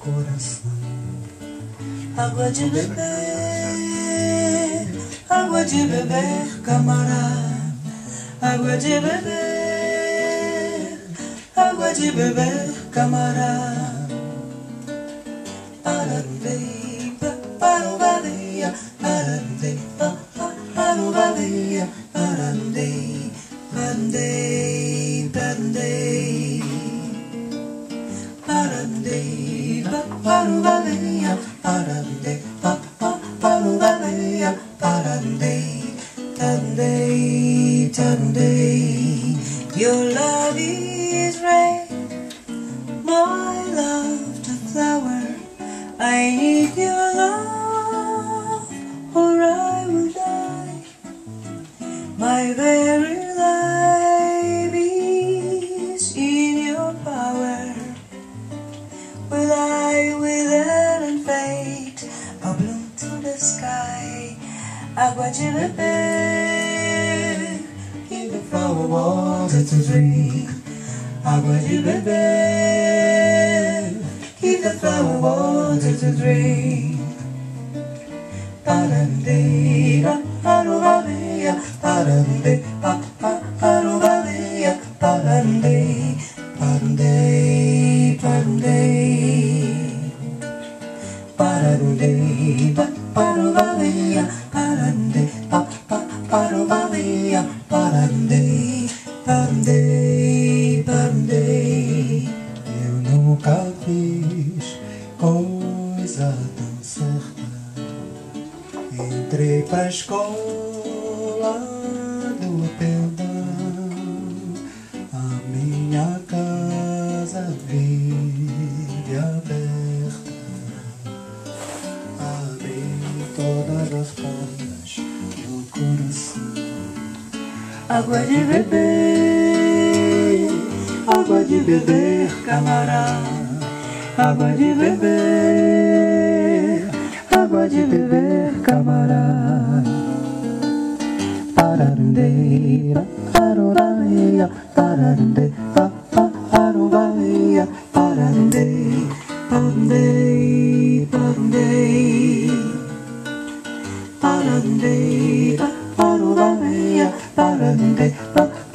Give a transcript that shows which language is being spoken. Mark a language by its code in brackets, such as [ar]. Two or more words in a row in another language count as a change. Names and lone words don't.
[pt] coração. Água de beber, camarada. Água de beber, camarada. Parandei, parubaleia, parandei, parubaleia, parandei, parandei, parandei, parandei, parubaleia, parandei, parubaleia, parandei, parandei, parandei. [en] Your love is rain, my love the flower. I need your love, or I will die. My very life is in your power. Will I wither and fade, or bloom to the sky? [pt] Água de beber, [en] give the flower water to drink. [pt] Água de beber, [en] give the flower water to drink. Parandei, parubaleia, parandei, parubaleia, parandei, parandei, parandei, parandei, parubaleia, parandei, parubaleia, parandei, parandei, parandei. [pt] Eu nunca fiz coisa tão certa. Entrei pra escola do perdão, a minha casa vive aberta. Abri todas as portas do coração. Água de beber, camarada. Água de beber, camarada. Parandeira, paroraleia, parandei, parubaleia, parandei, parandei, parandei, parandei, parubaleia, parandei.